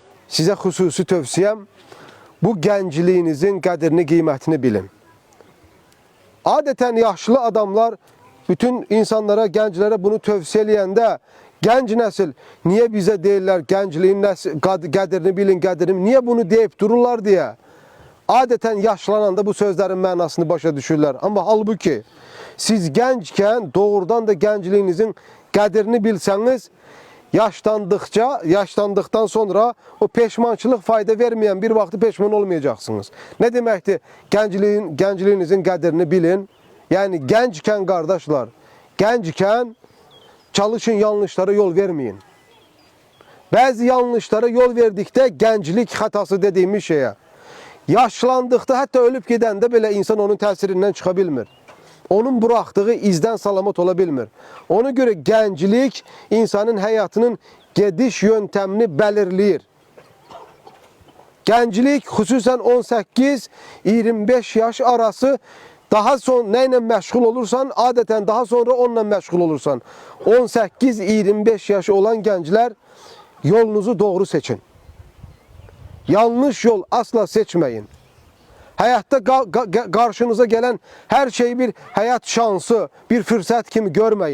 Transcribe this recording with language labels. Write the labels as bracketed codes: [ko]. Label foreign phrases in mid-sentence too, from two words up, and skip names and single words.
[az] Size hususi tövsiyem, bu gəncliyinizin qədrini, qiymətini bilin. Adeten yaşlı adamlar bütün insanlara, gənclərə bunu tövsiyə eləyəndə, gənc nəsil niye bize deyirlər gəncliyin qədrini bilin, qədrini, [tr] niye bunu deyip dururlar diye. [az] Adeten yaşlananda bu sözlerin mənasını başa düşürlər. [tr] Ama halbuki siz gençken doğrudan da gəncliyinizin qədrini bilseniz, yaşlandıktan sonra o peşmançılıq fayda vermeyen bir vaxtı peşman olmayacaksınız. Ne demekti? [az] Gəncliyinizin qədrini bilin. [tr] Yani gençken kardeşler, gençken çalışın, yanlışlara yol vermeyin. Bazı yanlışlara yol verdikdə gənclik hatası dediğimiz şeye. [az] Yaşlandıqda, hatta ölüp gidəndə belə insan onun təsirindən çıxa bilmir. [tr] Onun bıraktığı izden [az] salamat ola bilmir. Ona göre gənclik insanın hayatının gediş yöntemini belirleyir. [tr] Gənclik xüsusən 18-25 yaş arası daha son neyle meşgul olursan, adeten daha sonra onunla meşgul olursan. 18-25 yaş olan gençler yolunuzu doğru seçin. Yanlış yol asla seçmeyin. Hayatta karşınıza gelen her şeyi bir hayat şansı, bir fırsat kimi görmeyin.